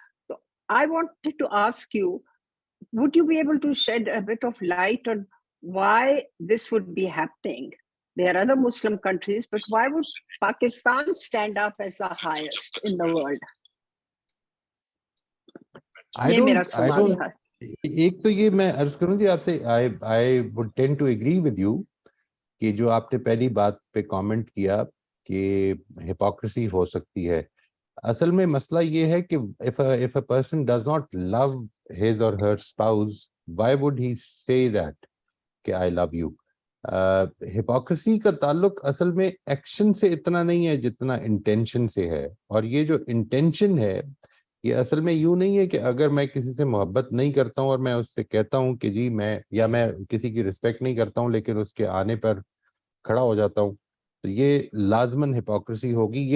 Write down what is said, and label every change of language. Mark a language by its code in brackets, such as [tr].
[en] So I wanted to ask you, would you be able to shed a bit of light on why this would be happening? There are other Muslim countries, but why would Pakistan stand up as the highest in the world? [ur] یہ میرا سوال تھا. ایک تو یہ میں عرض کروں جی آپ سے, [en] I would tend to agree with you [ur] کہ جو آپ نے پہلی بات پہ کامنٹ کیا کہ ہپوکریسی ہو سکتی ہے. اصل میں مسئلہ یہ ہے کہ [en] if a person does not love his or her spouse, why would he say that [ur] کہ [en] I love you? [ur] ہپوکریسی کا تعلق اصل میں ایکشن سے اتنا نہیں ہے جتنا انٹینشن سے ہے. اور یہ جو انٹینشن ہے یہ اصل میں یوں نہیں ہے کہ اگر میں کسی سے محبت نہیں کرتا ہوں اور میں اس سے کہتا ہوں کہ جی میں کسی کی رسپیکٹ نہیں کرتا ہوں لیکن اس کے آنے پر کھڑا ہو جاتا ہوں, تو یہ لازماً ہپوکریسی ہوگی.